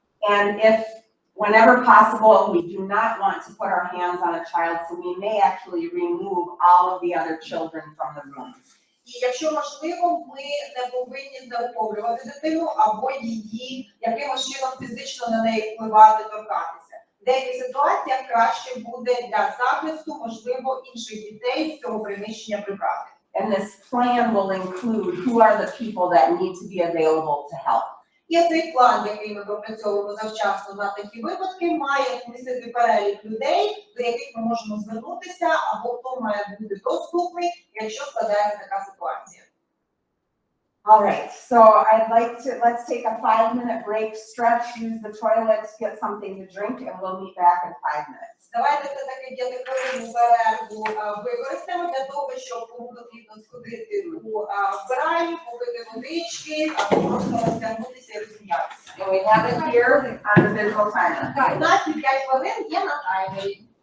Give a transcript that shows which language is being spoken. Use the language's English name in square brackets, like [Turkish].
[English] And if, whenever possible, we do not want to put our hands on a child, so we may actually remove all of the other children from the room. [Ukrainian] І якщо можливо, ми не повинні знерухомлювати дитину або її якимось чином фізично на неї впливати, торкатися. В деяких ситуаціях краще буде для захисту, можливо, інших дітей з цього приміщення прибрати. [English] And this plan will include who are the people that need to be available to help. [Ukrainian] І цей план, який ми пропрацьовуємо завчасно на такі випадки, має містити перелік людей, до яких ми можемо звернутися, або хто має бути доступний, якщо складається така ситуація. [English] All right, so let's take a 5-minute break, stretch, use the toilet, get something to drink, and we'll meet back in 5 minutes. [Ukrainian] Давайте все-таки 5-хвилинну перерву використаємо для того, щоб кому потрібно сходити у вбиральню, попити водички, або просто розтягнутися і розм'ятися. [English] And we have it here on the visual timer. [Ukrainian] У нас 5 хвилин є на таймері.